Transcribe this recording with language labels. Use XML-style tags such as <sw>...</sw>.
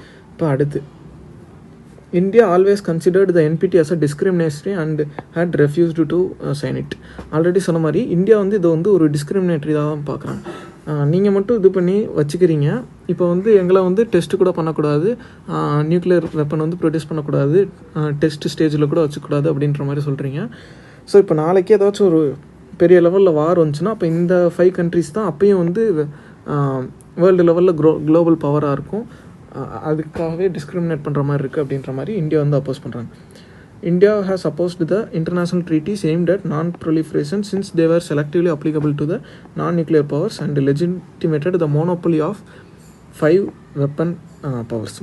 <ta>இப்போ அடுத்து,</ta> <en>India always considered the NPT as a discriminatory and had refused to sign it.</en> <ta>Already சொன்ன மாதிரி India வந்து இதை வந்து ஒரு டிஸ்கிரிமினேட்டரி தான் பார்க்குறாங்க. நீங்கள் மட்டும் இது பண்ணி வச்சுக்கிறீங்க, இப்போ வந்து எங்களை வந்து டெஸ்ட்டு கூட பண்ணக்கூடாது, நியூக்ளியர் வெப்பன் வந்து ப்ரொடியூஸ் பண்ணக்கூடாது, டெஸ்ட் ஸ்டேஜில் கூட வச்சுக்கூடாது அப்படின்ற மாதிரி சொல்கிறீங்க. ஸோ இப்போ நாளைக்கு ஏதாச்சும் ஒரு பெரிய லெவலில் வார் வந்துச்சுன்னா அப்போ இந்த 5 கண்ட்ரிஸ் தான் அப்பயும் வந்து வேர்ல்டு லெவலில் குளோபல் பவராக இருக்கும். அதுக்காகவே டிஸ்கிரிமினேட் பண்ணுற மாதிரி இருக்குது அப்படின்ற மாதிரி இந்தியா வந்து அப்போஸ் பண்ணுறாங்க.</ta> <en>India has opposed the international treaties aimed at non-proliferation since they were selectively applicable to the non-nuclear powers and legitimated the monopoly of 5 weapon powers.</en>